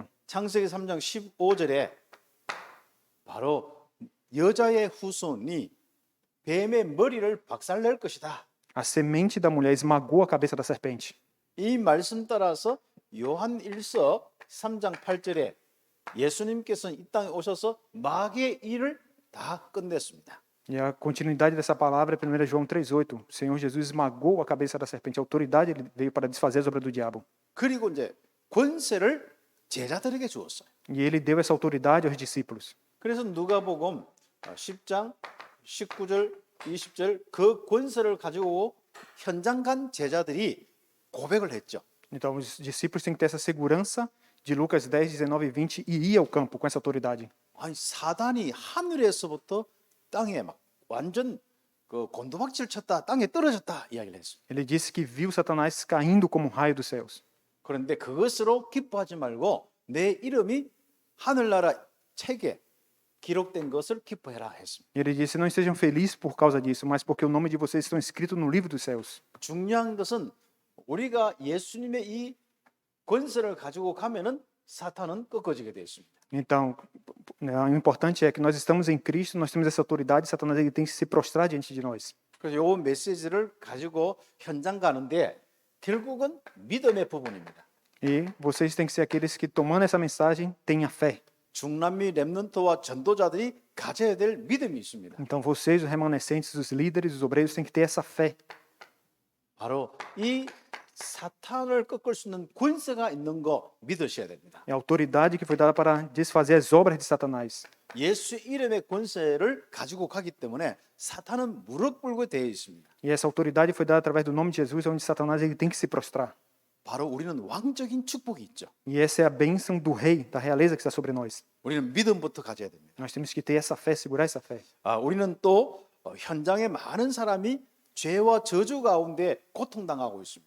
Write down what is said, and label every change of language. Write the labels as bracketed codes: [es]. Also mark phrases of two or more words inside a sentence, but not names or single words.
[ko] 창세기 3장 15절에 바로 여자의 후손이 뱀의 머리를 박살낼 것이다. [pt] A semente da mulher esmagou a cabeça da serpente. [ko] 이 말씀 따라서 요한 1서 3장 8절에 예수님께서는 이 땅에 오셔서 마귀의 일을 다 끝냈습니다. [pt] E a continuidade dessa palavra é 1 João 3:8. O Senhor Jesus esmagou a cabeça da serpente. A autoridade ele veio para desfazer as obras do diabo. [ko] 그리고 이제 권세를 제자들에게 주었어요. [pt] E ele deu essa autoridade aos discípulos. [ko] 그래서 누가복음 10장 19절 20절 그 권세를 가지고 현장 간 제자들이 고백을 했죠. [pt] Então os discípulos têm que ter essa segurança de Lucas 10, 19 e 20 e ir ao campo com essa autoridade. [ko] 아니 사단이 하늘에서부터 땅에 막 완전 그 곤두박질 쳤다, 땅에 떨어졌다 이야기를 했습니다. [pt] Ele disse que viu Satanás caindo como um raio dos céus. [ko] 그런데 그것으로 기뻐하지 말고 내 이름이 하늘나라 책에 기록된 것을 기뻐해라 했습니다. [pt] Ele disse: não estejam felizes por causa disso, mas porque o nome de vocês estão escrito no livro dos céus. [ko] 중요한 것은 우리가 예수님의 이 권세를 가지고 가면은 사탄은 꺾어지게 되어 있습니다. [pt] Então, o importante é que nós estamos em Cristo, nós temos essa autoridade, Satanás ele tem que se prostrar diante de nós. [ko] 그래서 요 메시지를 가지고 현장 가는데 결국은 믿음의 부분입니다. [pt] E vocês têm que ser aqueles que, tomando essa mensagem, tenham fé. [ko] 중남미 렘넌트와 전도자들이 가져야 될 믿음이 있습니다. [pt] Então, vocês, os remanescentes, os líderes, os obreiros, têm que ter essa fé. [ko] 바로 이 사탄을 꺾을 수 있는 권세가 있는 거 믿으셔야 됩니다. [pt] É a autoridade que foi dada para desfazer as obras de Satanás. [ko] 예수 이름의 권세를 가지고 가기 때문에 사탄은 무릎 꿇고 되어 있습니다. [pt] E essa autoridade foi dada através do nome de Jesus, onde Satanás ele tem que se prostrar. [ko] 바로 우리는 왕적인 축복이 있죠. [pt] E essa é a bênção do rei, da realeza que está sobre nós. [ko] 우리는 믿음부터 가져야 됩니다. [pt] Nós temos que ter essa fé, segurar essa fé. [ko] 우리는 또 현장에 많은 사람이 죄와 저주 가운데 고통당하고 있습니다.